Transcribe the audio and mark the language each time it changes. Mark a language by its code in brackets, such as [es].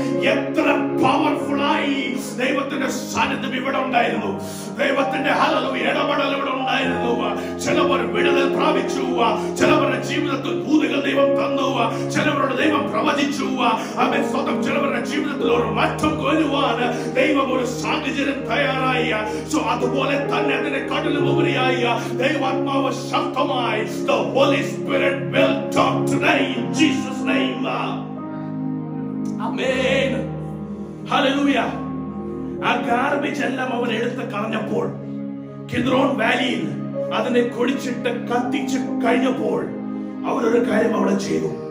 [ml] എത്ര പവർഫുൾ ആയി ദൈവത്തിന്റെ സാന്നിധ്യം ഇവിടെ ഉണ്ടായിരുന്നു. ദൈവത്തിന്റെ ഹല്ലേലൂയ ഇടപെടൽ ഇവിടെ ഉണ്ടായിരുന്നു. ചിലവർ വിടുതൽ പ്രാപിച്ചു. ചിലവരുടെ ജീവിതത്തിൽ ദൂതുകൾ ദൈവം തന്നു. ചിലവരുടെ ദൈവം പ്രവചിച്ചു. ആമേൻ. സ്വന്തം ചിലവരുടെ ജീവിതത്തിൽ ഒരു മാറ്റം വരുവാൻ ദൈവം ഒരു സാഹചര്യം തയ്യാറായി. [en] so [ml] അതുപോലെ തന്നെ അതിനെക്കാട്ടിലും ഉപരിയായി ദൈവാത്മാവ് ശക്തമായി [en] the Holy Spirit will talk today in Jesus' name. Amen. Hallelujah. [ml] ആ ഗാർബേജ് എല്ലാം അവൻ എടുത്ത് കളഞ്ഞപ്പോൾ കിദ്രോൺ വാലിയിൽ അതിനെ കുടിച്ചിട്ട് കത്തിച്ച് കഴിഞ്ഞപ്പോൾ അവരൊരു കാര്യം അവിടെ ചെയ്തു.